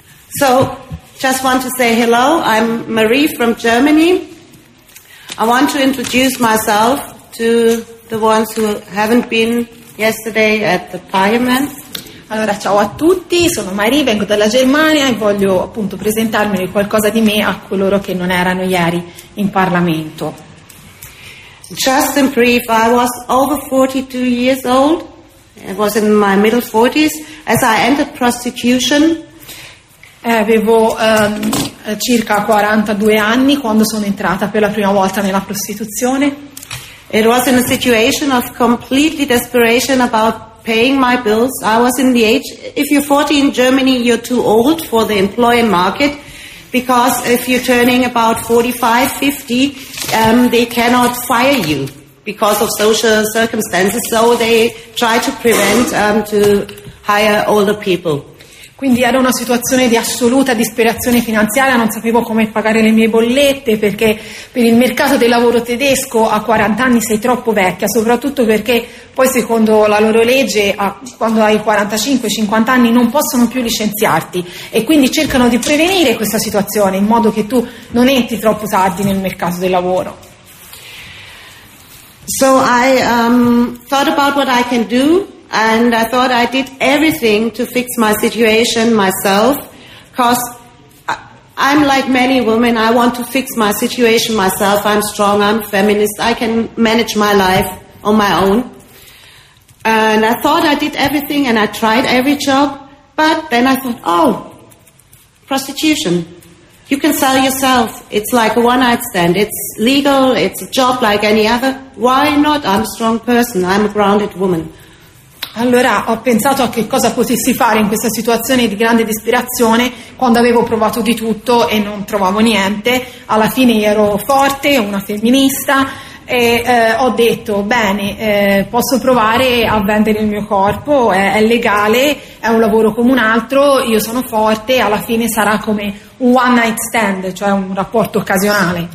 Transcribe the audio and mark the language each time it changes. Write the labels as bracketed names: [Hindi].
[English] So, just want to say hello. I'm Marie from Germany. I want to introduce myself to the ones who haven't been yesterday at the parliament. [Italian] Allora, ciao a tutti, sono Marie, vengo dalla Germania e voglio appunto presentarmi qualcosa di me a coloro che non erano ieri in Parlamento. [English] Just in brief, I was over 42 years old. I was in my middle 40s as I entered prostitution. [Italian] Avevo circa 42 anni quando sono entrata per la prima volta nella prostituzione. [English] It was in a situation of completely desperation about paying my bills. I was in the age, if you're 40 in Germany, you're too old for the employer market, because if you're turning about 45, 50, they cannot fire you because of social circumstances, so they try to prevent to hire older people. [Italian] Quindi era una situazione di assoluta disperazione finanziaria, non sapevo come pagare le mie bollette, perché per il mercato del lavoro tedesco a 40 anni sei troppo vecchia, soprattutto perché poi secondo la loro legge quando hai 45-50 anni non possono più licenziarti e quindi cercano di prevenire questa situazione in modo che tu non entri troppo tardi nel mercato del lavoro. [English] So I thought about what I can do. And I thought I did everything to fix my situation myself, because I'm like many women, I want to fix my situation myself, I'm strong, I'm feminist, I can manage my life on my own. And I thought I did everything and I tried every job, but then I thought, oh, prostitution, you can sell yourself, it's like a one-night stand, it's legal, it's a job like any other, why not? I'm a strong person, I'm a grounded woman. [Italian] Allora ho pensato a che cosa potessi fare in questa situazione di grande disperazione quando avevo provato di tutto e non trovavo niente. Alla fine ero forte, una femminista e ho detto bene, posso provare a vendere il mio corpo, è legale, è un lavoro come un altro, io sono forte, alla fine sarà come un one night stand, cioè un rapporto occasionale.